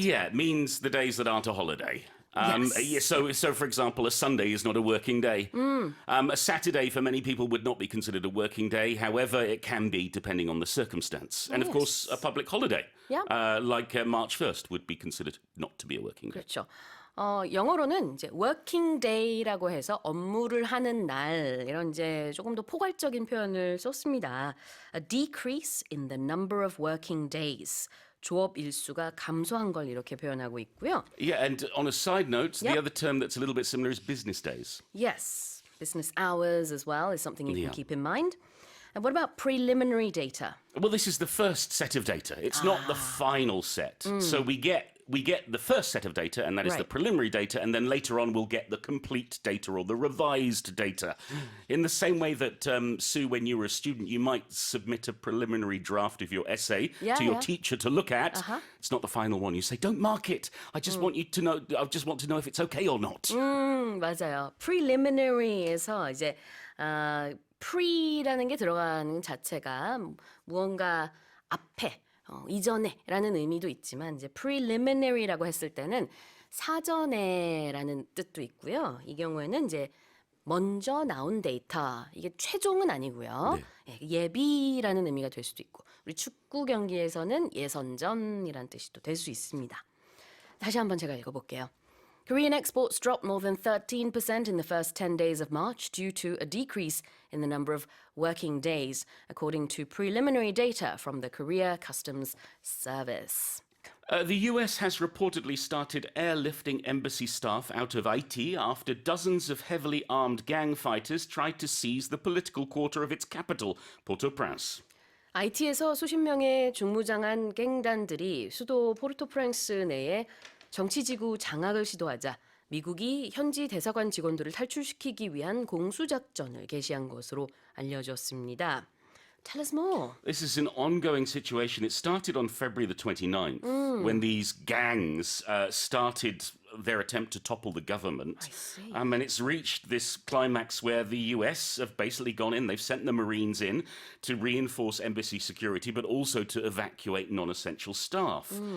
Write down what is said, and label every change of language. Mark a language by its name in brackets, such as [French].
[English] Yeah, it means the days that aren't a holiday. Yes. So, for example, a Sunday is not a working day. A Saturday, for many people, would not be considered a working day. However, it can be, depending on the circumstance. And, of course, a public holiday, like March 1st, would be considered not to be a working day. [Korean] 그렇죠. 영어로는 이제 working day라고 해서 업무를 하는 날 이런 이제 조금 더 포괄적인 표현을 썼습니다. [English] A decrease in the number of working days. [Korean] 조업 일수가 감소한 걸 이렇게 표현하고 있고요. [English] Yeah, and on a side note, the other term that's a little bit similar is business days. Yes, business hours as well is something you can keep in mind. And what about preliminary data? Well, this is the first set of data. It's not the final set. So we get the first set of data, and that is the preliminary data, and then later on we'll get the complete data or the revised data. In the same way that, Sue, when you were a student, you might submit a preliminary draft of your essay to your teacher to look at. It's not the final one. You say, don't mark it. I just want you to know. I just want to know if it's okay or not. [Korean] 맞아요. preliminary에서 이제 pre라는 게 들어가는 자체가 무언가 앞에 이전에라는 의미도 있지만 이제 preliminary라고 했을 때는 사전에라는 뜻도 있고요. 이 경우에는 이제 먼저 나온 데이터, 이게 최종은 아니고요. 예비라는 의미가 될 수도 있고 우리 축구 경기에서는 예선전이라는 뜻이 또 될 수 있습니다. 다시 한번 제가 읽어볼게요. [English] Korean exports dropped more than 13% in the first 10 days of March due to a decrease in the number of working days, according to preliminary data from the Korea Customs Service. The US has reportedly started airlifting embassy staff out of IT after dozens of heavily armed gang fighters tried to seize the political quarter of its capital, Port-au-Prince. [Korean] IT에서 수십 명의 중무장한 갱단들이 수도 포르토프랑스 내에 정치지구 장악을 시도하자 미국이 현지 대사관 직원들을 탈출시키기 위한 공수작전을 개시한 것으로 알려졌습니다. [English] Tell us more. This is an ongoing situation. It started on February the 29th when these gangs started their attempt to topple the government. I see. And it's reached this climax where the US have basically gone in. They've sent the Marines in to reinforce embassy security, but also to evacuate non-essential staff.